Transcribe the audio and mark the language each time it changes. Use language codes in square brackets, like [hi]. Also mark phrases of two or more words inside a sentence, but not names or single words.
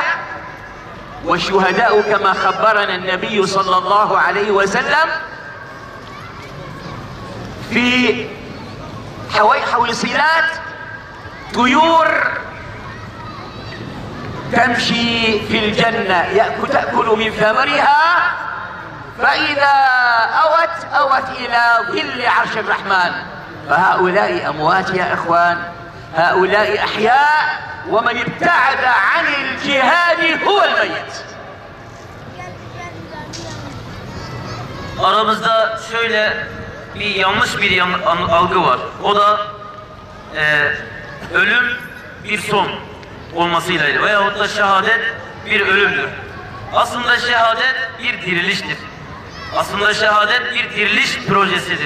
[ar] والشهداء كما خبرنا النبي صلى الله عليه وسلم في حويصلات طيور تمشي في الجنة تأكل من ثمرها فإذا أوت إلى ظل عرش الرحمن. فهؤلاء أموات يا إخوان، هؤلاء أحياء، ومن ابتعد عن الجهاد هو الميت. [tr] Aramızda şöyle bir yanlış bir algı var. O da ölüm bir son olmasıyla veyahut da şehadet bir ölümdür. Aslında şehadet bir diriliştir. Aslında şehadet bir diriliş projesidir.